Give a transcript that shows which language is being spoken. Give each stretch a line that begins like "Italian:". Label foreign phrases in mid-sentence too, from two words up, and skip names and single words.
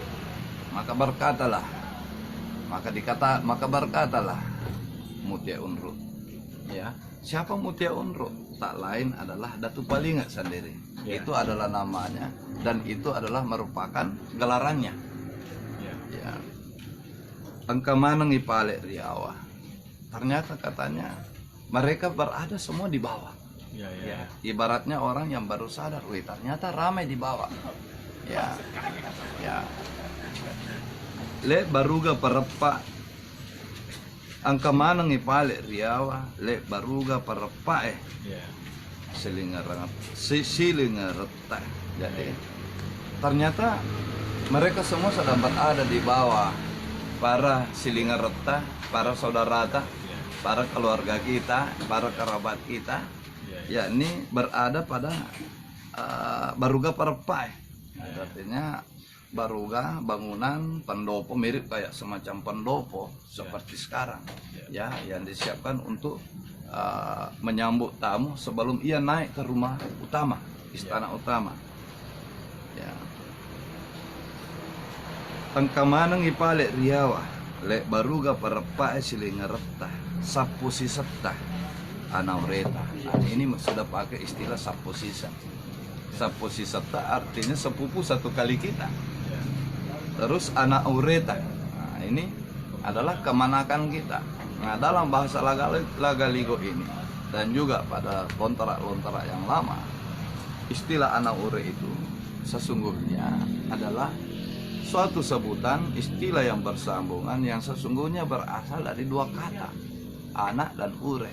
Indonesian: Maka berkatalah Mutia Unru. Ya, siapa Mutia Unru? Tak lain adalah Datu Palinga sendiri. Ya. Itu adalah namanya dan itu adalah merupakan gelarannya. Ya. Ya.
Buginese: Angka manang ipale riawa.
Indonesian: Ternyata katanya mereka berada semua di bawah. Ya, ibaratnya orang yang baru sadar, wih ternyata ramai di bawah. Ya, ya.
Buginese: Le baruga perepa. Angka manang ipale riawa, le baruga perepa silingareta.
Indonesian: Jadi ternyata mereka semua sedang berada di bawah. Para silingareta, para saudara, para keluarga kita, para kerabat kita, yakni berada pada baruga perepa. Artinya baruga bangunan pendopo mirip kayak semacam pendopo seperti sekarang, ya, yang disiapkan untuk menyambut tamu sebelum ia naik ke rumah utama, istana utama. Ya.
Buginese: Tangkamanang ipale riawa, le baruga perepa silingareta, sapusi seta, anaureta.
Indonesian: Nah, ini sudah pakai istilah saposisa. Saposisata artinya sepupu satu kali kita. Terus anaureta. Nah, ini adalah kemanakan kita. Nah, dalam bahasa Lagaligo ini dan juga pada lontara-lontara yang lama, istilah anaure itu sesungguhnya adalah suatu sebutan istilah yang bersambungan yang sesungguhnya berasal dari dua kata, anak dan ure.